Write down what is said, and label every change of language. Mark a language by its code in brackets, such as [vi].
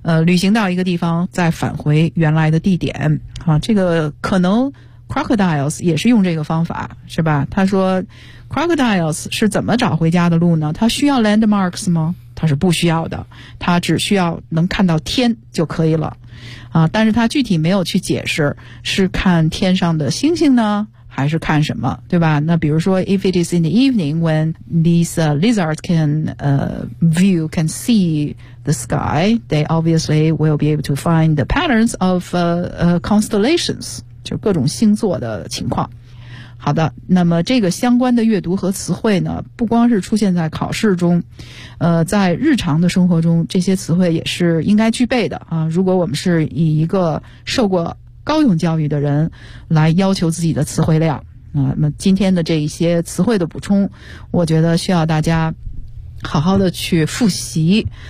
[zh] 旅行到一个地方再返回原来的地点、这个可能 crocodiles 也是用这个方法，是吧？他说Crocodiles 是怎么找回家的路呢？它需要 landmarks 吗？它是不需要的，它只需要能看到天就可以了、但是它具体没有去解释是看天上的星星呢还是看什么，对吧？那比如说 [en] if it is in the evening when these lizards can see the sky they obviously will be able to find the patterns of constellations， [zh] 就各种星座的情况。好的，那么这个相关的阅读和词汇呢不光是出现在考试中，在日常的生活中这些词汇也是应该具备的啊。如果我们是以一个受过高等教育的人来要求自己的词汇量，那么今天的这一些词汇的补充我觉得需要大家好好的去复习。